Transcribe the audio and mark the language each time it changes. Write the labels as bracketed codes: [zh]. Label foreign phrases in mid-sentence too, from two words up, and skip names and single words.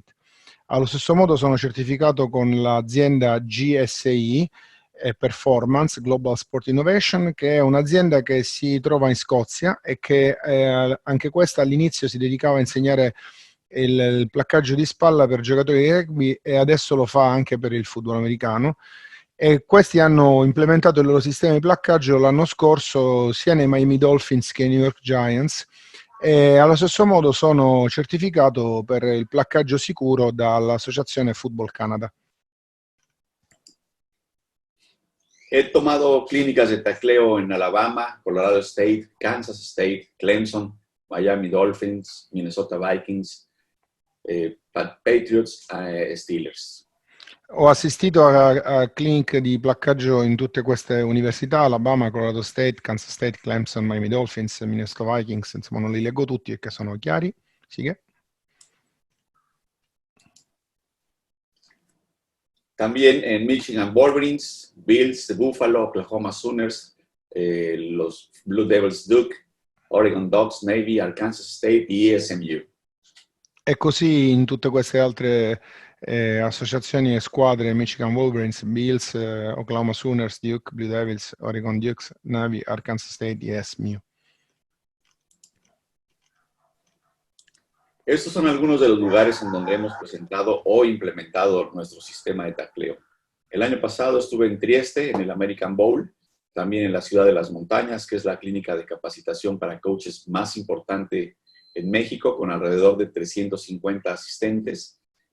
[it] Allo stesso modo sono certificato con l'azienda GSI Performance, Global Sport Innovation, che è un'azienda che si trova in Scozia e che anche questa all'inizio si dedicava a insegnare il placcaggio di spalla per giocatori di rugby e adesso lo fa anche per il football americano. E questi hanno implementato il loro sistema di placcaggio l'anno scorso sia nei Miami Dolphins che nei New York Giants e allo stesso modo sono certificato per il placcaggio sicuro dall'Associazione Football Canada. [es] He tomado clínicas de tacleo en Alabama, Colorado State, Kansas State, Clemson, Miami Dolphins, Minnesota Vikings, Patriots, Steelers. [it] Ho assistito a clinic di placcaggio in tutte queste università, Alabama, Colorado State, Kansas State, Clemson, Miami Dolphins, Minnesota Vikings, insomma non li leggo tutti perché sono chiari. [es] Sigue. También en Michigan Wolverines, Bills de Buffalo, Oklahoma Sooners, los Blue Devils Duke, Oregon Ducks, Navy, Arkansas State y ESMU. [it] E così in tutte queste altre associazioni e squadre, [es] Michigan Wolverines, Bills, Oklahoma Sooners, Duke, Blue Devils, Oregon Dukes, Navy, Arkansas State y ESMU. Estos son algunos de los lugares en donde hemos presentado o implementado nuestro sistema de tacleo. El año pasado estuve en Trieste, en el American Bowl, también en la Ciudad de las Montañas, que es la clínica de capacitación para coaches más importante en México, con alrededor de 350 asistentes.